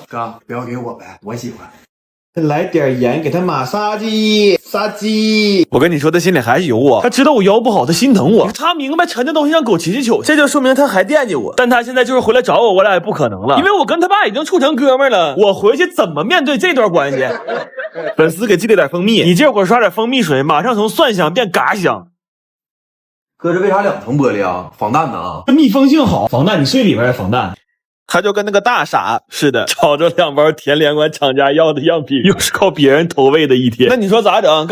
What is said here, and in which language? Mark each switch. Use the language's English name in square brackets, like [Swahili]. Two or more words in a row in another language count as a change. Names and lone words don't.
[Chinese] 哥，不要給我唄，我喜歡。再來點鹽，給他馬殺雞，殺雞。我跟你說，他心裡還是有我，他知道我腰不好，他心疼我，他明白沉的東西讓狗提起糗，這就說明他還惦記我。但他現在就是回來找我，我倆也不可能了，因為我跟他爸已經處成哥們了。我回去怎麼面對這段關係？粉絲給寄了點蜂蜜，你這會兒刷點蜂蜜水，馬上從蒜香變嘎香。哥，這為啥2層玻璃啊？防彈的啊？這密封性好，防彈，你睡裡邊也防彈。他就跟那個大傻似的，找着2包田連關廠家要的樣品，又是靠別人投餵的一天。那你說咋整？